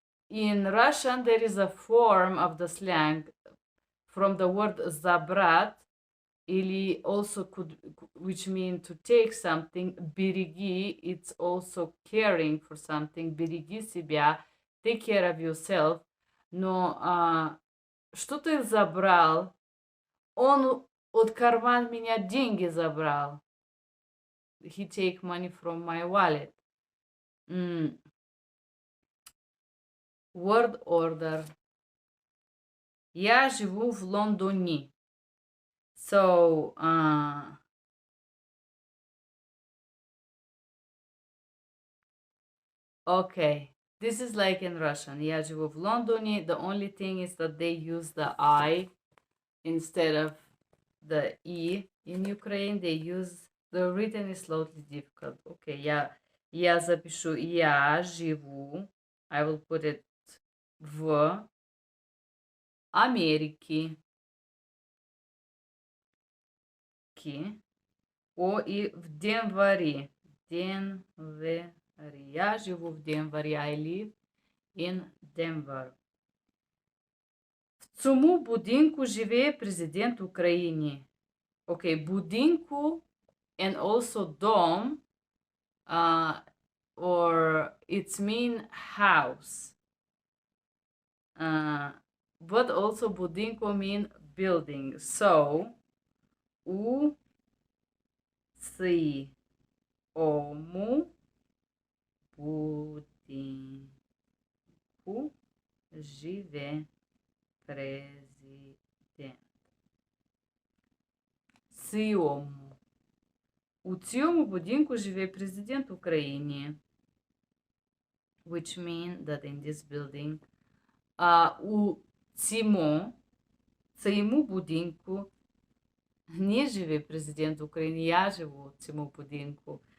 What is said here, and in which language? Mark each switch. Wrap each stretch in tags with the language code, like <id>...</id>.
<en>In Russian, there is a form of the slang from the word zabrat, или also could, which means to take something. Береги, it's also caring for something.</en> <ru>Береги себя,</ru> <en>take care of yourself.</en> <ru>Но что ты забрал? Он от карман меня деньги забрал.</ru> <en>He take money from my wallet. Word order.</en> <ru>Я живу в Лондоне.</ru> <en>So, okay. This is like in Russian.</en> <ru>Я живу в Лондоне.</ru> <en>The only thing is that they use the I instead of the E. In Ukraine, they use the written is slightly difficult.</en> <ru>Okay, я запишу я живу.</ru> <en>I will put it</en> <ru>в Америке. И в Денвере. Денвере. Я живу в Денвере.</ru> <en>I live in Denver.</en> <uk>В цьому будинку живе президент України.</uk> <en>Okay, будинку and also dom, or it's mean house. But also budinko mean building.</en> <uk>So, у цьому будинку живе президент. Цьому. У цьому будинку живе президент України.</uk> <en>Which mean that in this building,</en> <uk>у цьому будинку не живе президент України, я живу в цьому будинку.</uk>